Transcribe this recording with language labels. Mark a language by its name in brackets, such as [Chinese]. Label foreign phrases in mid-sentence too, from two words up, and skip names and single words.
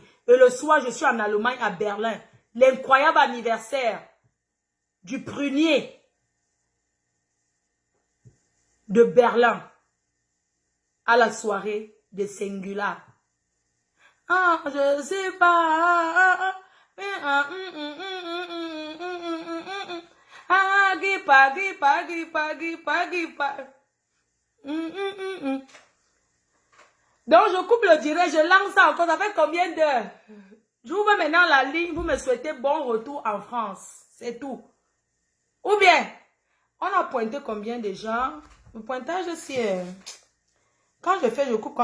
[French] Et le soir, je suis en Allemagne, à Berlin. L'incroyable anniversaire du prunier de Berlin à la soirée de Singular. Ah, je sais pas. Ah, gripa, gripa, gripa, gripa, gripa. Donc, je coupe le direct, je lance ça encore. Ça fait combien d'heures? J'ouvre maintenant la ligne. Vous me souhaitez bon retour en France. C'est tout. Ou bien, on a pointé combien déjà? Le pointage, c'est... Quand je fais, je coupe.